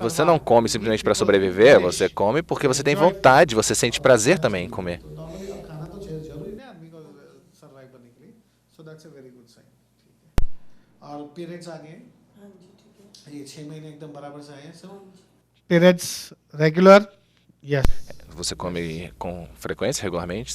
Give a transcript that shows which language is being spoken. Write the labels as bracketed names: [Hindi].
[Portuguese] Você não come simplesmente para sobreviver, você come porque você tem vontade, você sente prazer também em comer. [Hindi] तो normally अब खाना तो जरूरी है आदमी को survive करने के लिए. [English] So that's a very good sign. [Hindi] ठीक है. और periods आ गए. हाँ जी ठीक है, ये 6 महीने एकदम बराबर से आए हैं सब. हाँ जी। [English] Periods regular? Yes. [Portuguese] Você come com frequência, regularmente?